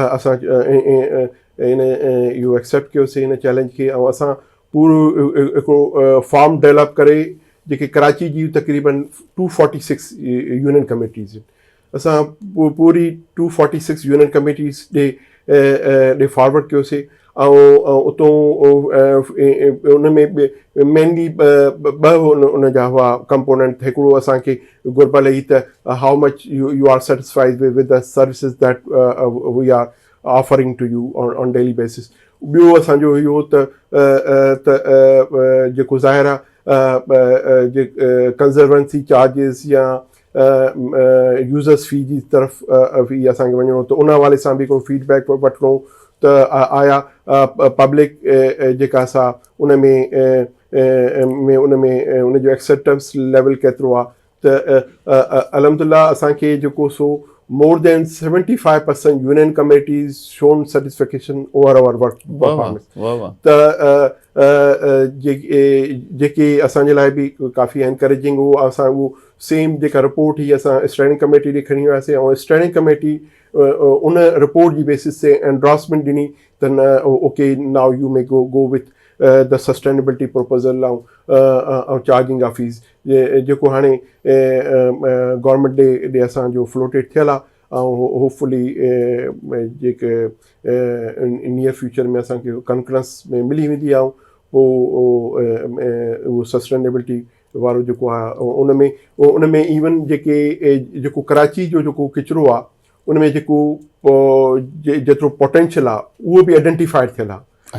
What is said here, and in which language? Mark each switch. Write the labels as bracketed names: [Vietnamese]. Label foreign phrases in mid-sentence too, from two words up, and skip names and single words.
[Sindhi] असां इहो एक्सेप्ट कयोसीं इन चैलेंज खे, ऐं असां पूरो हिकिड़ो [English] form develop [Sindhi] करे, जेके कराची जी तक़रीबन 246 [English] union committees [Sindhi] आहिनि, असां पूरी 246 [English] union committees [Sindhi] ॾे फॉरवर्ड कयोसीं। ऐं उतां उन में मेनली ॿ उन जा हुआ कंपोनेंट। हिकिड़ो असांखे घुर्बल हुई त [English] how much you are satisfied with the services that we are offering to you on daily basis. [Sindhi] ॿियो असांजो इहो जेको ज़ाहिर आहे [English] conservancy charges [Sindhi] या [English] users fee [Sindhi] जी तरफ़ बि असांखे वञिणो, त उन हवाले सां बि हिकिड़ो फीडबैक वठिणो त आया पब्लिक जेका असां उन में उनजो [English] acceptance level [Sindhi] केतिरो आहे। त अलहमदिल्ला असांखे जेको सो [English] more than 75% union committees shown satisfaction over our work performance. [Sindhi] त जेके असांजे लाइ बि काफ़ी एनकरेजिंग हो। असां उहो सेम जेका रिपोर्ट हुई असां [English] steering committee [Sindhi] ॾे खणी वियासीं, ऐं [English] steering committee [Sindhi] उन रिपोर्ट जी बेसिस ते एंडोर्समेंट ॾिनी त न [English] okay now you may go with the sustainability proposal [Sindhi] ऐं [English] charging of fees, [Sindhi] जेको हाणे गवर्नमेंट ॾे असांजो फ्लोटेड थियल आहे। ऐं होपफुली जेके [English] near future [Sindhi] में असांखे कॉन्फ्रेंस में मिली वेंदी आहे, पोइ उहो सस्टेनेबिलिटी वारो जेको आहे उन में इवन जेको कराची जो जेको किचिरो आहे उन में जेको जेतिरो पोटेंशियल आहे उहो बि आइडेंटिफाइड थियल आहे।